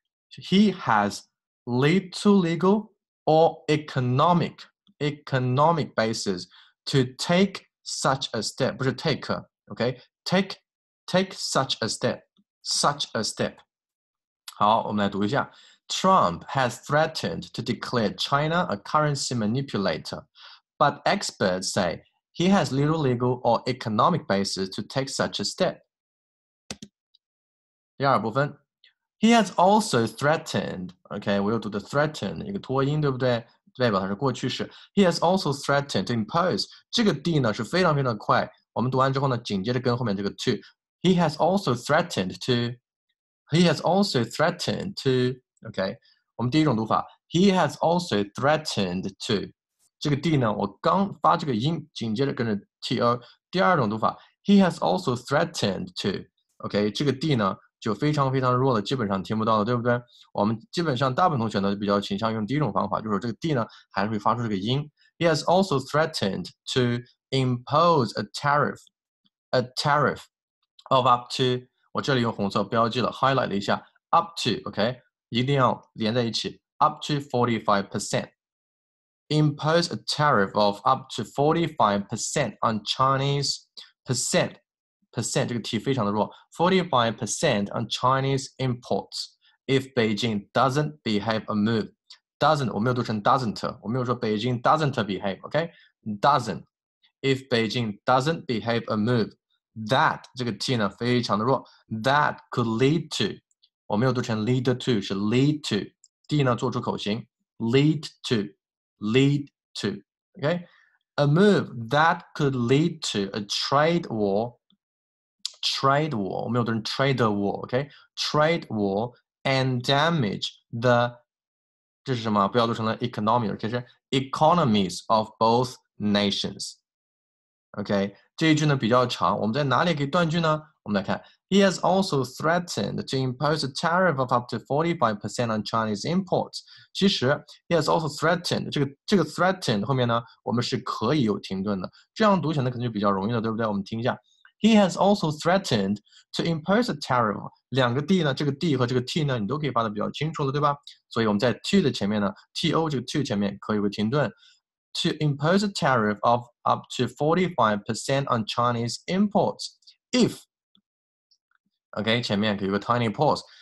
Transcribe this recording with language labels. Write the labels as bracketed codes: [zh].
[en] He has little legal or economic basis to take such a step， [zh] 不是 [en] take，OK，take such a step，such a step。 [zh] 好，我们来读一下。 [en] Trump has threatened to declare China a currency manipulator, but experts say he has little legal or economic basis to take such a step. [zh] 第二部分 ， [en] He has also threatened， [zh] OK， 我又读的 threaten 一个拖音，对不对？代表它是过去式。 [en] He has also threatened to impose。 [zh] 这个 D 呢是非常非常的快，我们读完之后呢，紧接着跟后面这个 [en] to。He has also threatened to。He has also threatened to。OK， [zh] 我们第一种读法 [en] ，He has also threatened to。 [zh] 这个 D 呢，我刚发这个音，紧接着跟着 to。第二种读法 ， [en] He has also threatened to。 [zh] OK， 这个 D 呢就非常非常弱了，基本上听不到了，对不对？我们基本上大部分同学呢比较倾向用第一种方法，就是这个 D 呢还是会发出这个音。 [en] He has also threatened to impose a tariff of up to， [zh] 我这里用红色标记了 [en] ，highlight 了一下 up to，OK， [zh] 一定要连在一起 [en] ，up to 45%。Impose a tariff of up to 45% on Chinese percent [zh] 这个 T 非常的弱 [en] ，45% on Chinese imports if Beijing doesn't behave a move. Doesn't [zh] 我没有读成 [en] doesn't， [zh] 我没有说 [en] Beijing doesn't behave，OK？Doesn't. If Beijing doesn't behave a move, that [zh] 这个 T 呢非常的弱 [en] ，that could lead to， [zh] 我没有读成 [en] lead to， 是 lead to。 [zh] D 呢做出口型 [en] ，lead to，lead to，OK？A move that could lead to a trade war。Trade war， [zh] 我们有的人 [en] trade war，OK？Trade war and damage the， [zh] 这是什么？不要读成了 economy， 这是 [en] economies of both nations。 [zh] OK， 这一句呢比较长，我们在哪里可以断句呢？我们来看 [en] ，He has also threatened to impose a tariff of up to 45% on Chinese imports。 [zh] 其实 ， [en] He has also threatened， [zh] 这个 threatened 后面呢，我们是可以有停顿的，这样读起来可能就比较容易了，对不对？我们听一下。 [en] He has also threatened to impose a tariff。 [zh] 两个 D 呢，这个 D 和这个 T 呢，你都可以发的比较清楚了，对吧？所以我们在 to 的前面呢 ，to 这个 to 前面可以有个停顿。 [en] To impose a tariff of up to 45% on Chinese imports if， OK， 前面可以有个 tiny pause。